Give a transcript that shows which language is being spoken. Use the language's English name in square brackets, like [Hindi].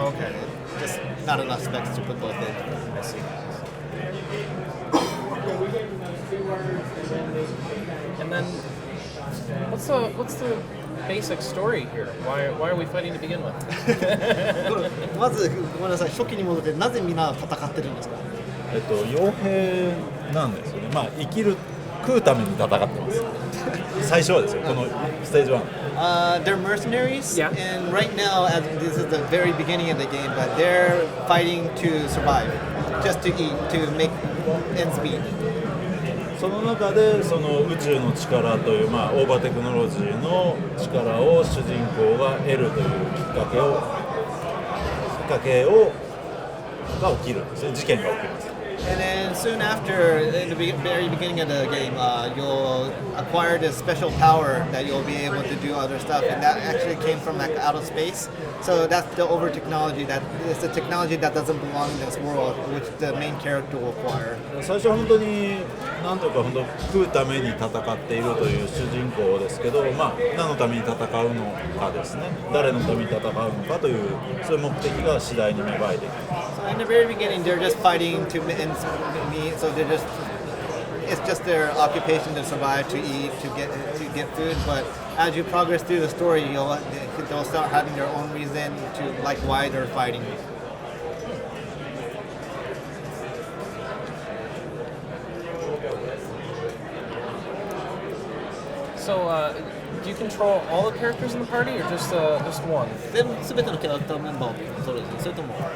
[English] Okay. Just not enough specs to put both in. I see. And then, what's the basic story here? Why are we fighting to begin with? [Japanese] まずごめんなさい、初期に戻ってなぜみんな戦ってるんですか？傭兵なんですよね。食うために戦ってます。最初はですよ、このステージ1。 [English] They're mercenaries, Yeah. and right now, as this is the very beginning of the game, but they're fighting to survive, just to eat, to make ends meet. [Japanese] その中でその宇宙の力という、オーバーテクノロジーの力を主人公が得るというきっかけが起きるんですね。事件が起きます。 [English] And then soon after, in the very beginning of the game, you'll acquire this special power that you'll be able to do other stuff, and that actually came from like out of space. So that's the over technology. That is the technology that doesn't belong in this world, which the main character will acquire. [Japanese] 最初は本当に何というか食うために戦っているという主人公ですけど、何のために戦うのかですね、誰のために戦うのかというそういう目的が次第に芽生えていきます。 [English] So in the very beginning, they're just fighting to meet. So it's just their occupation to survive, to eat, to get food. But as you progress through the story, they'll start having their own reason to like why they're fighting. So, do you control all the characters in the party, or just one? [Japanese] 全てのキャラクターメンバーをそれそれとも